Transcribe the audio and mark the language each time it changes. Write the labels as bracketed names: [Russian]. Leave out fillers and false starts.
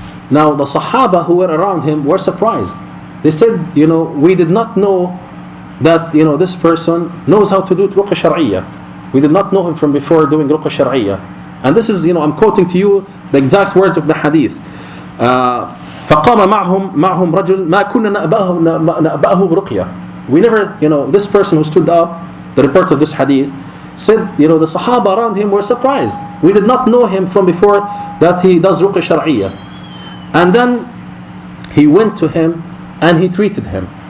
[English] Now, the Sahaba who were around him were surprised. They said, we did not know that this person knows how to do ruqya shar'iyya. We did not know him from before doing ruqya shar'iyya. And this is, I'm quoting to you the exact words of the hadith. [Arabic] فقام معهم رجل ما كنا نأبأه برقية. [English] We never, this person who stood up, the reporter of this hadith, said, the Sahaba around him were surprised. We did not know him from before that he does ruqya shar'iyya. And then he went to him and he treated him.